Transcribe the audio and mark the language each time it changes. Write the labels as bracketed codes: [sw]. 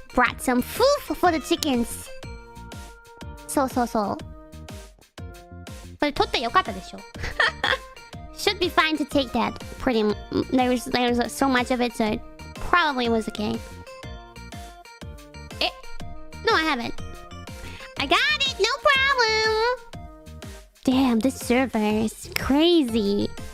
[en] Brought some food for the chickens. [ja] そうそうそう。これ取ってよかったでしょ。 [en] Should be fine to take that. There was so much of it, so it probably was okay. No, I haven't. I got it, no problem. Damn, this server is crazy.